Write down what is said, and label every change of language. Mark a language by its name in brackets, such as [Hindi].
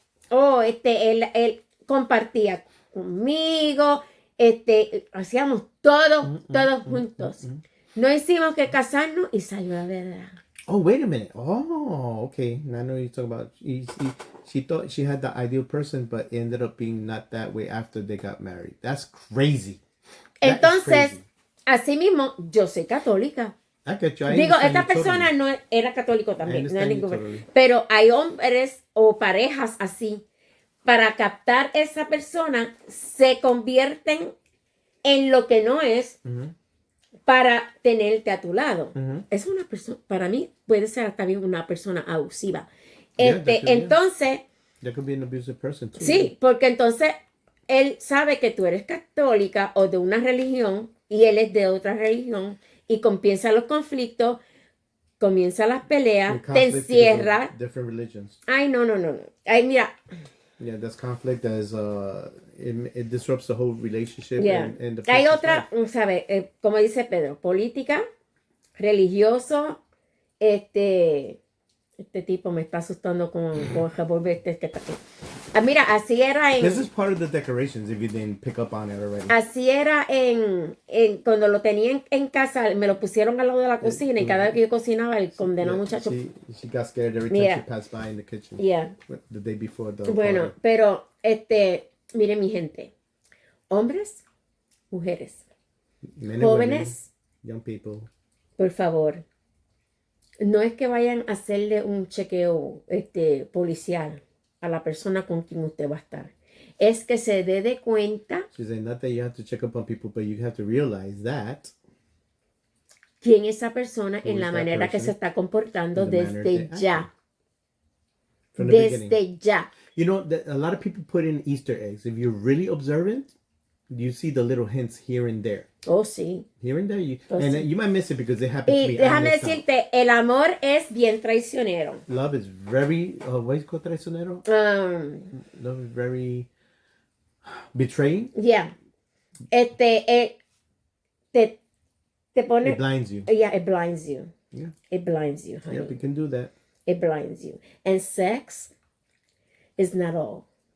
[Spanish] Él compartía conmigo, hacíamos todos juntos. No hicimos que casarnos y salió la verdad. [English] Oh, wait a minute. Oh, okay. Now I know you're talking about. She thought she had the ideal person, but it ended up being not that way after they got married. That's crazy. [Spanish] Entonces, así mismo, yo soy católica. [English] I get you. [Spanish] Digo, esta persona no era católico también. Pero hay hombres o parejas así. Para captar a esa persona, se convierten en lo que no es. Para tenerte a tu lado. Es una persona, para mí, puede ser también una persona abusiva. Entonces... [English] That could be an abusive person too. [Spanish] Sí, porque entonces él sabe que tú eres católica o de una religión y él es de otra religión y comienzan los conflictos, comienzan las peleas, te encierra. [English] Different religions. [Spanish] Ay, no. Ay, mira. [English] Yeah, that's conflict. It disrupts the whole relationship. Yeah. And the [Spanish] hay otra, ¿sabes? Como dice Pedro, política, religioso, este tipo me está asustando con el revólver que está aquí. Mira, así era en... [English] This is part of the decorations, if you didn't pick up on it already. [Spanish] Así era en cuando lo tenía en casa, me lo pusieron al lado de la cocina y cada vez que yo cocinaba, el condenado muchacho... [English] She got scared every time she passed by in the kitchen. Yeah. The day before the [Spanish] Bueno, [English] party. [Spanish] pero, miren mi gente, hombres, mujeres, jóvenes, [English] young people. [Spanish] Por favor, no es que vayan a hacerle un chequeo policial a la persona con quien usted va a estar. Es que se dé de cuenta. [English] She's saying not that you have to check up on people, but you have to realize that. [Spanish] Quién es esa persona en la manera que se está comportando desde ya. Desde ya. [English] You know, a lot of people put in Easter eggs. If you're really observant, you see the little hints here and there. [Spanish] Oh, sí. [English] Here and there. You might miss it because it happens to be. [Spanish] Y déjame decirte, el amor es bien traicionero. [English] Love is very, what is called traicionero? Love is very betraying. Yeah. [Spanish] Te pone... [English] It blinds you. Yeah, it blinds you. Yeah. It blinds you, honey. Yeah, we can do that. It blinds you. And sex is not all.